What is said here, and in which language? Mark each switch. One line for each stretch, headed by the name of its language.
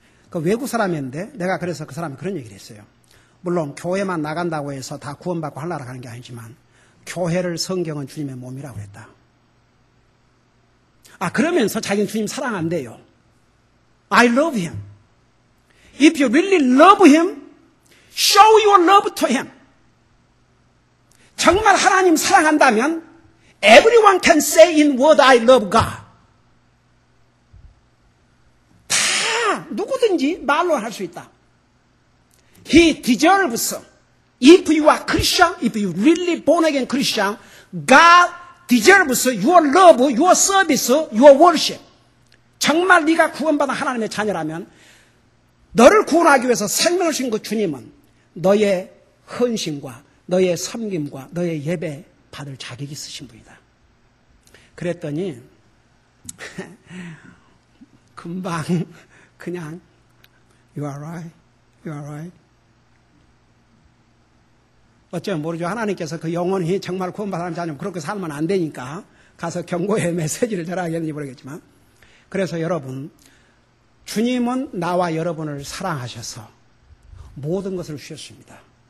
Korean: 그 외국 사람이었는데 내가 그래서 그 사람이 그런 얘기를 했어요. 물론 교회만 나간다고 해서 다 구원받고 하려고 하는 게 아니지만 교회를 성경은 주님의 몸이라고 그랬다. 그러면서 자기는 주님 사랑한대요.
English: I love him. If you really love him, show your love to him.
Korean: 정말 하나님 사랑한다면
English: everyone can say in word I love God.
Korean: 다 누구든지 말로 할 수 있다.
English: He deserves. If you are Christian, if you really born again Christian, God deserves your love, your service, your worship.
Korean: 정말 네가 구원받은 하나님의 자녀라면 너를 구원하기 위해서 생명을 주신 그 주님은 너의 헌신과 너의 섬김과 너의 예배 받을 자격이 있으신 분이다. 그랬더니 금방 그냥
English: You are right, you are right.
Korean: 어쩌면 모르죠. 하나님께서 그 영혼이 정말 구원받은 자녀면 그렇게 살면 안 되니까 가서 경고의 메시지를 전하겠는지 모르겠지만, 그래서 여러분, 주님은 나와 여러분을 사랑하셔서 모든 것을 주셨습니다.